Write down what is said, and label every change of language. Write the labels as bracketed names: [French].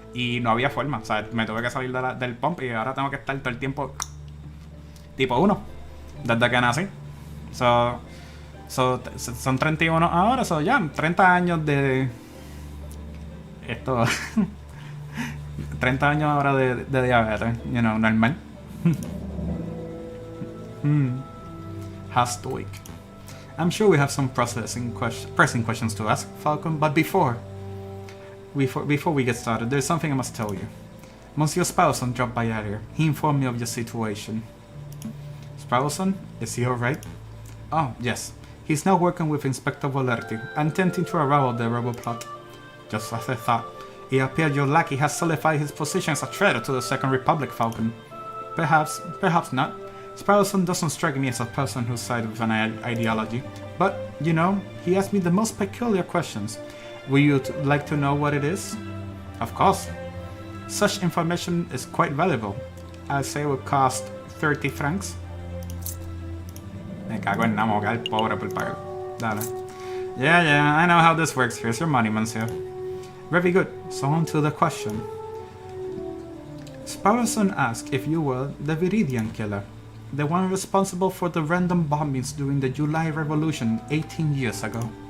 [Spanish] Y no había forma, o sea, me tuve que salir del pump y ahora tengo que estar todo el tiempo tipo 1 desde que nací. Son 31 ahora, ya 30 años de esto. 30 años ahora de diabetes, normal. [English] How stoic. I'm sure we have some pressing questions to ask, Falcon, but before we get started, there's something I must tell you. Monsieur Spauson dropped by earlier. He informed me of your situation. Spauson? Is he alright? Oh, yes. He's now working with Inspector Volerti, attempting to unravel the rebel plot. Just as I thought. It appears your lackey has solidified his position as a traitor to the Second Republic, Falcon. Perhaps not. Sparrowson doesn't strike me as a person who's sided with an ideology, but, you know, he asked me the most peculiar questions. Would you like to know what it is? Of course. Such information is quite valuable. I'll say it would cost 30 francs. [Spanish] Me cago en la moca, el pobre por pagar. Dale. [English] Yeah, I know how this works. Here's your money, monsieur. Very good. So on to the question. Sparrowson asked if you were the Viridian killer, the one responsible for the random bombings during the July Revolution 18 years ago.